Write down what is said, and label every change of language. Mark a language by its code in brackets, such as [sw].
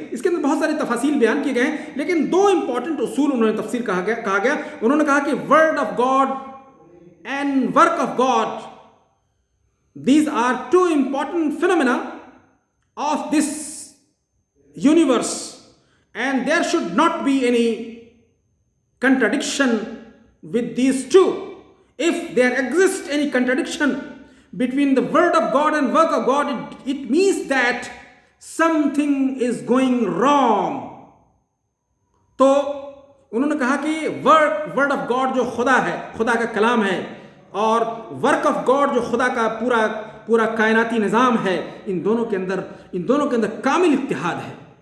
[ur] اس کے اندر بہت سارے تفاصیل بیان کیے گئے ہیں، لیکن دو امپورٹنٹ اصول انہوں نے تفسیر کہا گیا. انہوں نے کہا کہ [en] Word of God and work of God, these are two important phenomena of this universe, and there should not be any contradiction with these two. If there exists any contradiction between the word of God and work of God, it means that something is going wrong. [ur] تو انہوں نے کہا کہ word of God جو خدا ہے، خدا کا کلام ہے، اور ورک آف گاڈ جو خدا کا پورا کائناتی نظام ہے، ان دونوں کے اندر کامل اتحاد ہے.